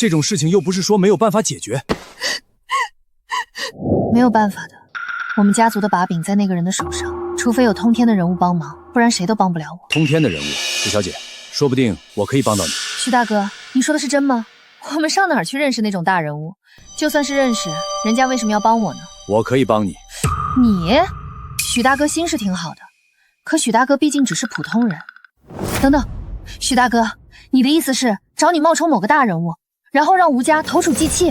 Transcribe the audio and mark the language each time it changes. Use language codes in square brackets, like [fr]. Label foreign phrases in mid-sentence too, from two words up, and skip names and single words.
[zh] 这種事情又不是說沒有辦法解決。沒有辦法的，我們家族的把柄在那個人的手上，除非有通天的人物幫忙，不然誰都幫不了我。通天的人物，許小姐，說不定我可以幫到你。許大哥，你說的是真嗎？我們上哪兒去認識那種大人物？就算是認識，人家為什麼要幫我呢？我可以幫你。你？許大哥心是挺好的，可許大哥畢竟只是普通人。等等，許大哥，你的意思是找你冒充某個大人物，然後讓吳家投鼠忌器？